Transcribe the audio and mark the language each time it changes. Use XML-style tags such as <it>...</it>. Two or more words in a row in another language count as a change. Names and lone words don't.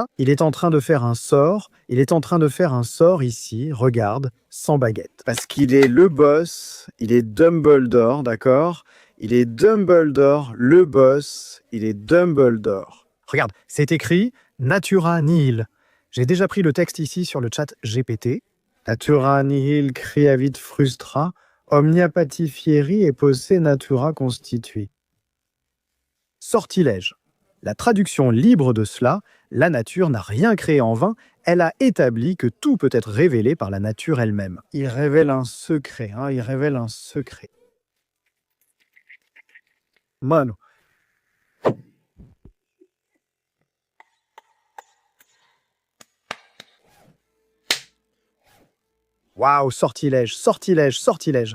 <fr>Il est en train de faire un sort, il est en train de faire un sort ici, regarde, sans baguette. Parce qu'il est le boss, il est Dumbledore, d'accord? Il est Dumbledore, le boss, il est Dumbledore. Regarde, c'est écrit</fr> <la>Natura Nihil.</la> <fr>J'ai déjà pris le texte ici sur le chat GPT.</fr> <la>Natura nihil criavit frustra, omnia patifieri et posse natura constitui.</la> <fr>Sortilège. La traduction libre de cela, la nature n'a rien créé en vain, elle a établi que tout peut être révélé par la nature elle-même. Il révèle un secret, il révèle un secret. Mano. Waouh, sortilège, sortilège, sortilège.</fr>